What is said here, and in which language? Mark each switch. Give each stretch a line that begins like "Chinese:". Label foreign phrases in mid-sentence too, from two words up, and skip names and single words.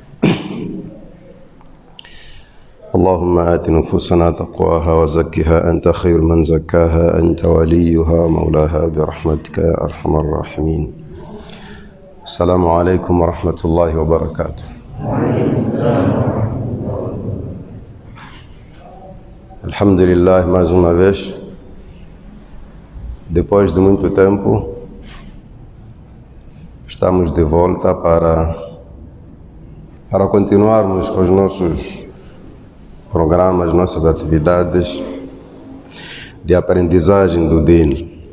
Arabic: اللهم آت نفوسنا تقواها وزكها أنت خير من زكاها، أنت وليها مولاها برحمتك يا أرحم الراحمين. السلام عليكم ورحمة الله وبركاته.
Portuguese: Alhamdulillah, mais uma vez, depois de muito tempo, estamos de volta para continuarmos com os nossos programas, nossas atividades de aprendizagem do Deen.